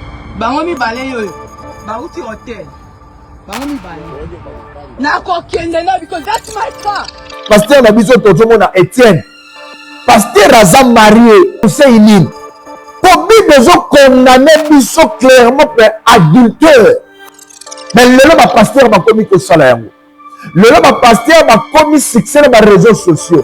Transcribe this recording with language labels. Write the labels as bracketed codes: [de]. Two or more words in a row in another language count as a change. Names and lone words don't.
[ln] Bango mibale yo. Bauti hotel. Bango mibale. Nako kende na [en] because that's my car. [ln] Pasteur na biso tozomona Etienne. Pasteur aza marié. Conseil nini? [fr] Pour Bible besoin condamner biso clairement pour adultère. Mais le [ln] ba pasteur ba commis ko sala yango. Le ba pasteur ba commis succès na [fr] réseaux sociaux.